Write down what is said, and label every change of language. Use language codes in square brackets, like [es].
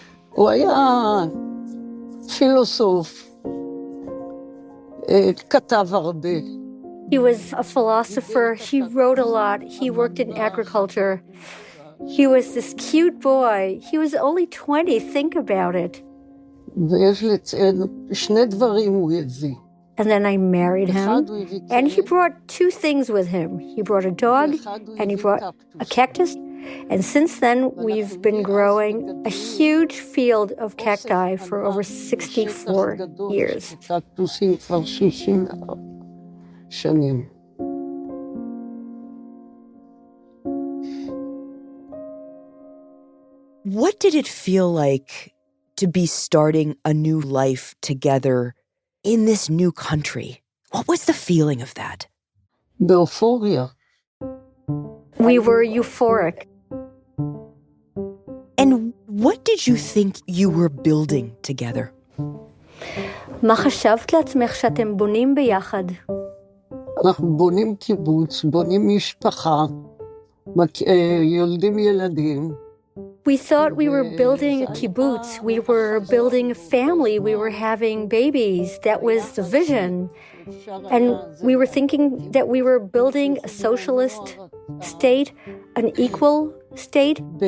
[he] הוא היה פילוסוף, כתב הרבה. [en] He was a philosopher. He wrote a lot. He worked in agriculture. He was this cute boy. He was only 20, think about it. [he] ויש לציין, שני דברים הוא הביא. [en] And then I married him, and he brought two things with him. He brought a dog, and he brought a cactus. And since then, we've been growing a huge field of cacti for over 64 years. [he] קקטוסים כבר 60 שנים. [en] What did it feel like to be starting a new life together in this new country? What was the feeling of that? [he] באופוריה. [en] We were euphoric. And what did you think you were building together? [he] מה חשבת לעצמך שאתם בונים ביחד? אנחנו בונים קיבוץ, בונים משפחה, יולדים ילדים. [en] We thought we were building a kibbutz. We were building a family. We were having babies. That was the vision. And we were thinking that we were building a socialist state, an equal state.